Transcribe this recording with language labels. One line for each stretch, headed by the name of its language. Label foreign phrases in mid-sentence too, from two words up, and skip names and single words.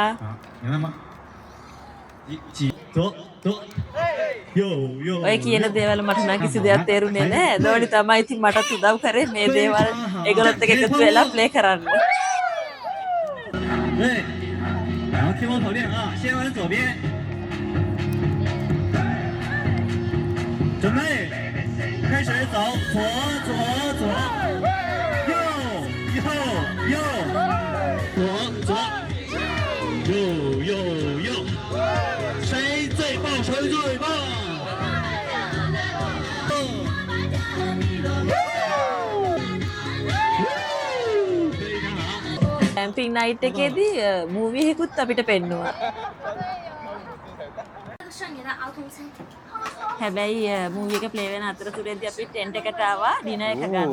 Chinese: 明白吗？一起左左右右。
Sinhala: ඔය කියන දේවල් මට නම් කිසි දෙයක් තේරුනේ නැහැ. දෝනි තමයි ඉතින් මටත් උදව් කරේ මේ දේවල් ඒගොල්ලොත් එක්ක එකතු වෙලා ප්ලේ කරන්න.
Chinese: 对，然后听我口令啊，先往左边，准备，开始走，左左左，右右右，左左，右右右，谁最棒谁最棒。
English: camping night
Sinhala: එකේදී මූවි එකකුත් අපිට පෙන්නුවා. හැබැයි මූවි එක ප්ලේ වෙන අතරතුරේදී අපි ටෙන්ට් එකට ආවා ඩිනර් එක ගන්න.